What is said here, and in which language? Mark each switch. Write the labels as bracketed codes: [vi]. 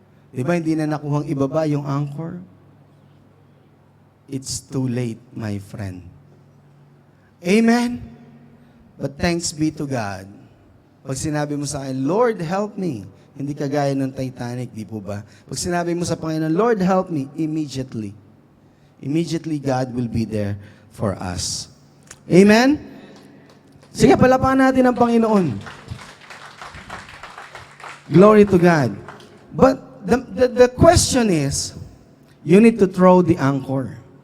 [tl] Di ba, hindi na nakuhang ibaba yung anchor? [en] It's too late, my friend. [tl] Amen? [en] But thanks be to God. [tl] Pag sinabi mo sa akin, [en] Lord, help me. [tl] Hindi kagaya ng Titanic, di po ba? Pag sinabi mo sa Panginoon, Lord, [en] help me, immediately. Immediately, God will be there for us. Amen? [tl] Sige, palapakan natin ang Panginoon. [en] Glory to God. But the question is, you need to throw the anchor.